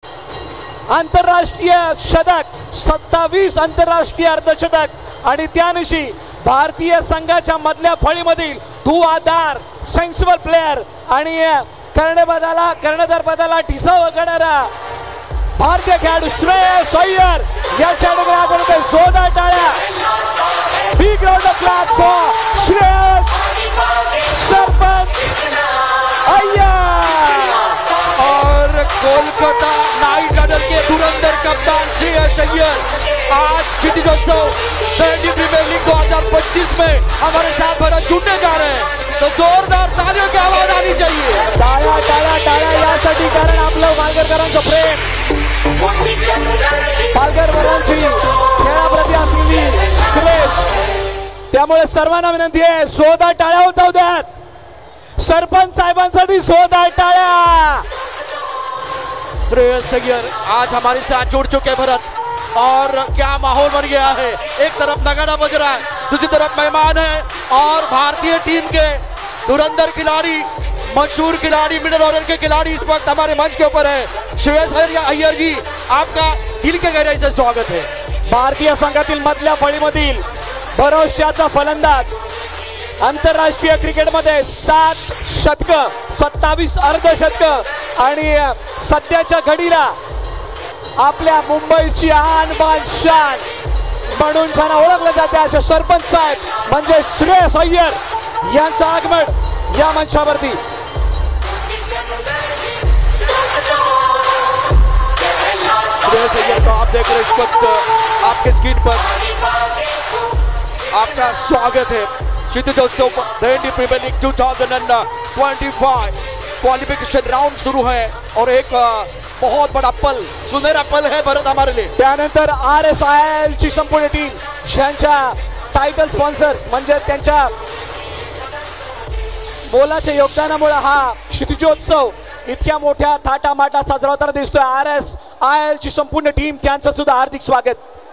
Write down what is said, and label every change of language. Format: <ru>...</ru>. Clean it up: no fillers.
<mr>आंतरराष्ट्रीय शतक, 27 आंतरराष्ट्रीय अर्धशतक आणि त्यानिशी भारतीय संघाच्या मधल्या फळीमधील धुआधार सेन्सिबल प्लेयर आणि कर्णधार पदाला ठिसा वगळणारा भारतीय खेळाडू श्रेयस अय्यर याच्याकडे आपण जोरदार टाळ्या.</mr> <en>Big round of claps for Shreyas Sarpanch Iyer.</en> <hi>और कोलकाता नाइट राइडर के धुरंधर कप्तान श्रेयस अय्यर आज क्षितिजोत्सव दंडी प्रीमियर लीग 2025 में हमारे साथ भरत जुड़ने जा रहे हैं. तो जोरदार तालियों की आवाज आनी चाहिए.</hi> <mr>टाळ्या टाळ्या टाळ्या यासाठी, कारण आपलं पालघरकरांचं प्रेम, पालघरकरांची खेळाप्रती असलेली क्रेज, त्यामुळे सर्वांना विनंती आहे जोरदार टाळ्या होत द्यात सरपंच साहेबांसाठी. जोरदार टाळ्या.</mr> <hi>श्रेयस अय्यर आज हमारे साथ जुड़ चुके भरत, और क्या माहौल बन गया है. एक तरफ नगाड़ा बज रहा है, दूसरी तरफ मेहमान है और भारतीय टीम के धुरंधर खिलाड़ी, मशहूर खिलाड़ी, मिडिल ऑर्डर के खिलाड़ी इस वक्त हमारे मंच के ऊपर है. श्रेयस अय्यर जी, आपका दिल के गहराई से स्वागत है.</hi> <mr>भारतीय संघातील मधल्या फळीमधील भरोश्याचा फलंदाज, आंतरराष्ट्रीय क्रिकेटमध्ये 7 शतकं, 27 अर्धशतकं आणि सध्याच्या घडीला आपल्या मुंबईची आन बान शान म्हणून छान ओळखले जाते असे सरपंच साहेब म्हणजे श्रेयस अय्यर यांचं आगमन या मंचावरती.</mr> <hi>श्रेयस अय्यर को आप देख रहे इस वक्त आपके स्क्रीन पर, आपका स्वागत है. क्षितिजोत्सव दंडी प्रीमियर लीग 2025 क्वालिफिकेशन राउंड शुरू है और एक बहुत बड़ा पल, सुनहरा पल है भरत हमारे लिए.</hi> <mr>त्यानंतर RSIL ची संपूर्ण टीम ज्यांच्या टायटल स्पॉन्सर्स म्हणजे त्यांच्या मोलाच्या योगदानामुळे हा क्षितिजोत्सव इतक्या मोठ्या थाटामाटात साजरा होताना दिसतोय. RSIL ची संपूर्ण टीम, त्यांचं सुद्धा हार्दिक स्वागत.</mr>